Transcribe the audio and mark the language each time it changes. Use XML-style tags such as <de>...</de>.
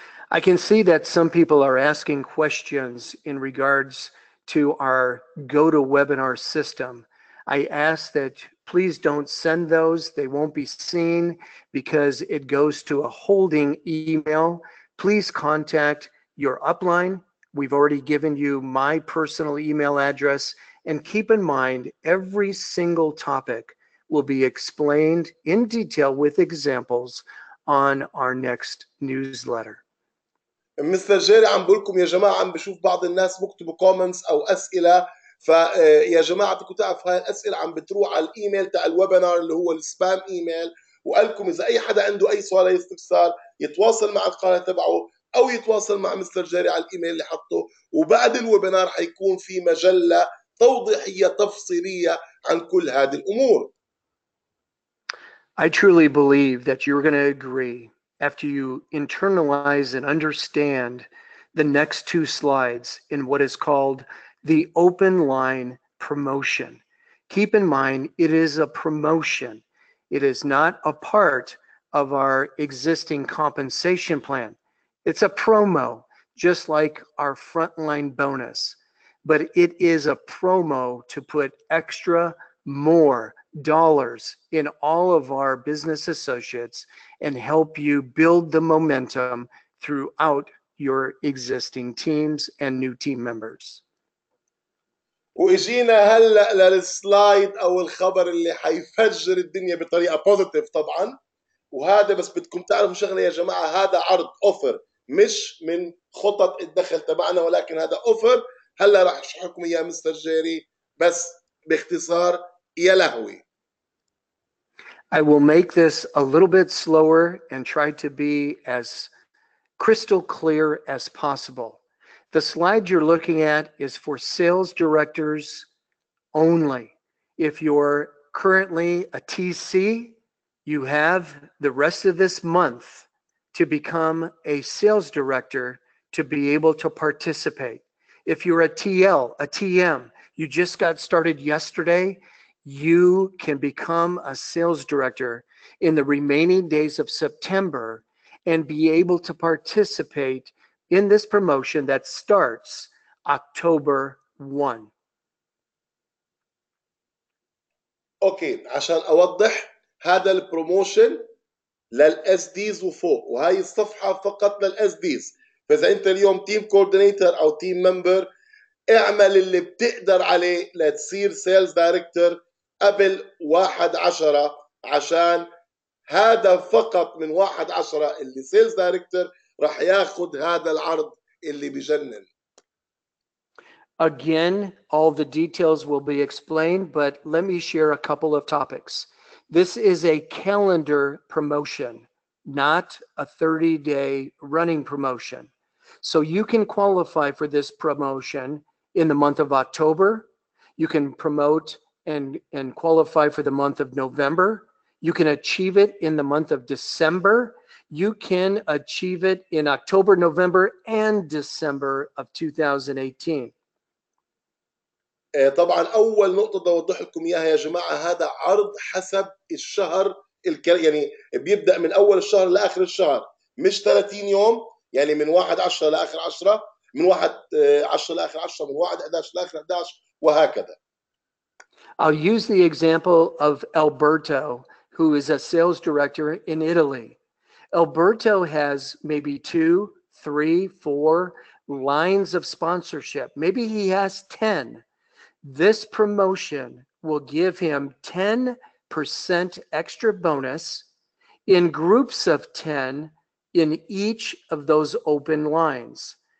<en>I can see that some people are asking questions in regards to our GoToWebinar system. I ask that please don't send those. They won't be seen because it goes to a holding email. Please contact your upline. We've already given you my personal email address. And keep in mind, every single topic will be explained in detail with examples on our next newsletter.</en> <ar>مستر جيري عم بقول لكم يا جماعه، عم بشوف بعض الناس بكتبوا كومنتس او اسئله، فيا جماعه بدكم تعرفوا هاي الاسئله عم بتروح على الايميل تاع الويبينار اللي هو السبام ايميل، وقال لكم اذا اي حدا عنده اي سؤال اي استفسار يتواصل مع القناه تبعه او يتواصل مع مستر جيري على الايميل اللي حطه، وبعد الويبينار حيكون في مجله توضيحيه تفصيليه عن كل هذه الامور.</ar> <en>I truly believe that you're going to agree after you internalize and understand the next two slides in what is called the open line promotion. Keep in mind, it is a promotion. It is not a part of our existing compensation plan. It's a promo, just like our frontline bonus, but it is a promo to put extra more dollars in all of our business associates and help you build the momentum throughout your existing teams and new team members.</en> <ar>واجينا هلا للسلايد او الخبر اللي حيفجر الدنيا بطريقه بوزيتيف طبعا، وهذا بس بدكم تعرفوا شغله يا جماعه، هذا عرض اوفر مش من خطط الدخل تبعنا، ولكن هذا اوفر هلا راح اشرح لكم اياه مستر جيري بس باختصار. يا لهوي.</ar> <en>I will make this a little bit slower and try to be as crystal clear as possible. The slide you're looking at is for sales directors only. If you're currently a TC, you have the rest of this month to become a sales director to be able to participate. If you're a TL, a TM, you just got started yesterday, you can become a sales director in the remaining days of September and be able to participate in this promotion that starts October 1.</en> <ar>اوكي، عشان اوضح، هذا البروموشن للاس ديز وفوق، وهي الصفحه فقط للاس ديز. فاذا انت اليوم تيم كوردينيتور او تيم ممبر، اعمل اللي بتقدر عليه لتصير سيلز دايركتور قبل 1/10، عشان هذا فقط من 1/10 اللي سيلز دايركتور راح ياخذ هذا العرض اللي بجنن.</ar> <en>Again, all the details will be explained, but let me share a couple of topics. This is a calendar promotion, not a 30-day running promotion. So you can qualify for this promotion in the month of October. You can promote and qualify for the month of November. You can achieve it in the month of December. You can achieve it in October, November, and December of 2018.</en> <ar>طبعا اول نقطه بدي اوضح لكم اياها يا جماعه، هذا عرض حسب الشهر يعني بيبدا من اول الشهر لاخر الشهر، مش 30 يوم، يعني من 1/10 لاخر 10، من 1/10 لاخر 10، من 1/11 لاخر 11، وهكذا.</ar> <en>I'll use the example of Alberto, who is a sales director in Italy. Alberto has maybe 2, 3, 4 lines of sponsorship. Maybe he has 10. This promotion will give him 10% extra bonus in groups of 10 in each of those open lines.</en>